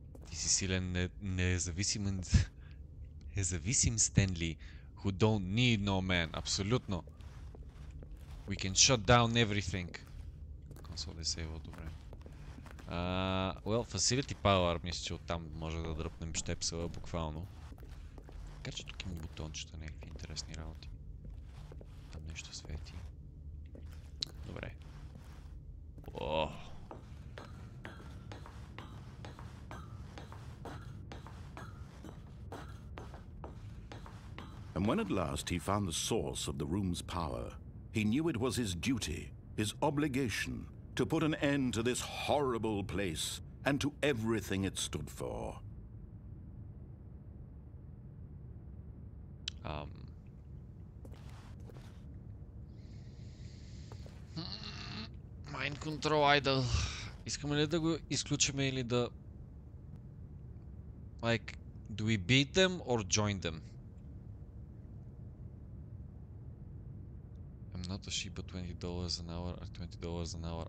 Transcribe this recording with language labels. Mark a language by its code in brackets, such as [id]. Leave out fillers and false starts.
[bg] Ти си силен, независим Стенли, [en] who don't need no man. [bg] Абсолютно. [en] We can shut down everything. [bg] Консол е сейвал, добре. Well, Facility Power, мисля, че оттам може да дръпнем щепсела буквално. Така че тук има бутончета, някакви интересни работи. Там нещо свети. Добре. О! [en] And when at last he found the source of the room's power, he knew it was his duty, his obligation, to put an end to this horrible place and to everything it stood for. Mind Control Idol. [bg] Искаме ли да го изключиме или да... [en] Like, do we beat them or join them? I'm not a sheep, but $20 an hour or $20 an hour.